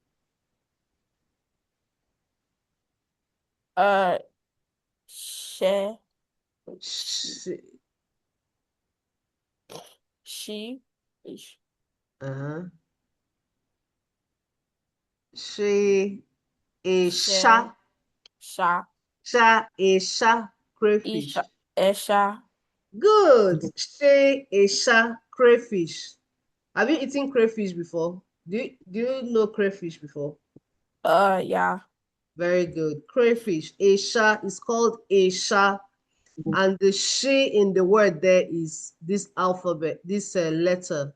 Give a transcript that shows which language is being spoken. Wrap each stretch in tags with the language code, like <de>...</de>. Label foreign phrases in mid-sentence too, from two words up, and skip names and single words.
<en>She. She. She. Uh-huh. She. A sha. Sha. Sha. A sha. Crayfish. Isha. Esha. Good. She. A sha. Crayfish. Have you eaten crayfish before? Do you know crayfish before? Yeah. Very good. Crayfish. Esha is called Esha. And the she in the word there is this alphabet, this letter.</en>